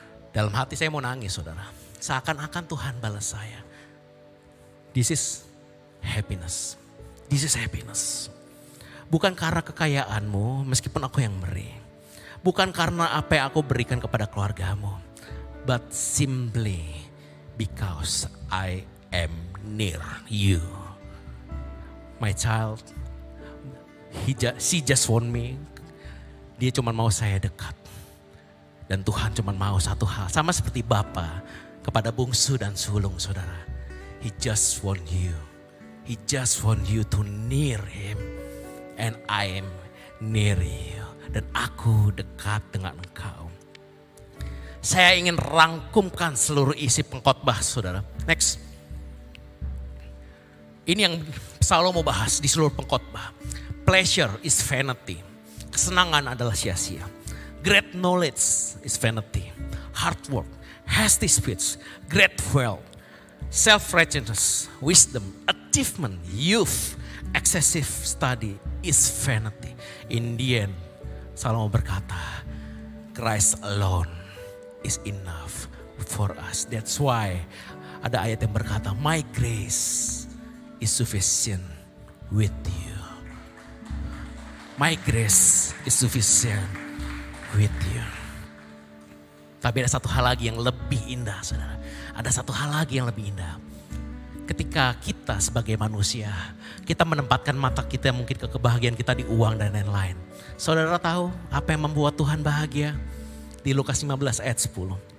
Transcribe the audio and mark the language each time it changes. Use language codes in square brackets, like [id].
[id] Dalam hati saya mau nangis, saudara. Seakan-akan Tuhan balas saya. [en] This is happiness. This is happiness. [id] Bukan karena kekayaanmu, meskipun aku yang beri. Bukan karena apa yang aku berikan kepada keluargamu. [en] But simply because I am near you. My child, she just want me. [id] Dia cuma mau saya dekat. Dan Tuhan cuma mau satu hal. Sama seperti Bapa kepada bungsu dan sulung, saudara. [en] He just want you. He just want you to near him. And I am near you. [id] Dan aku dekat dengan engkau. Saya ingin rangkumkan seluruh isi pengkhotbah, saudara. Next. Ini yang Salomo bahas di seluruh pengkhotbah. [en] Pleasure is vanity. [id] Kesenangan adalah sia-sia. [en] Great knowledge is vanity. Hard work, hasty speech, great wealth, self-righteousness, wisdom, achievement, youth, excessive study is vanity. In the end, Salomo berkata, Christ alone is enough for us. That's why [id] ada ayat yang berkata, [en] my grace is sufficient with you. My grace is sufficient with you. [id] Tapi ada satu hal lagi yang lebih indah, saudara. Ada satu hal lagi yang lebih indah. Ketika kita sebagai manusia, kita menempatkan mata kita mungkin ke kebahagiaan kita di uang dan lain-lain. Saudara tahu apa yang membuat Tuhan bahagia? Di Lukas 15 ayat 10.